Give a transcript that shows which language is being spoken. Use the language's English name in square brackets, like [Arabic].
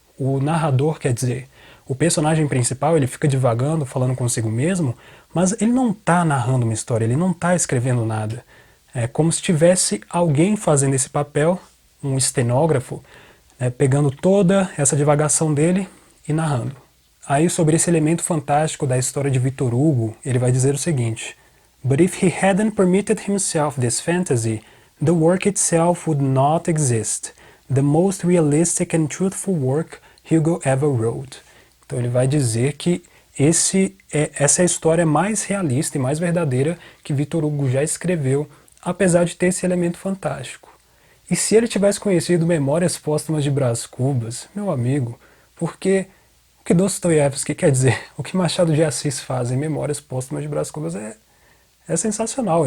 [Portuguese] O narrador, quer dizer, o personagem principal, ele fica divagando, falando consigo mesmo, mas ele não está narrando uma história, ele não está escrevendo nada. É como se tivesse alguém fazendo esse papel, um estenógrafo, pegando toda essa divagação dele e narrando. Aí sobre esse elemento fantástico da história de Victor Hugo, ele vai dizer o seguinte: [English] But if he hadn't permitted himself this fantasy, the work itself would not exist. The most realistic and truthful work Hugo ever wrote. [Portuguese] Então ele vai dizer que essa é a história mais realista e mais verdadeira que Victor Hugo já escreveu, apesar de ter esse elemento fantástico. E se ele tivesse conhecido Memórias Póstumas de Brás Cubas, meu amigo, porque o que Dostoiévski quer dizer, o que Machado de Assis faz em Memórias Póstumas de Brás Cubas é sensacional.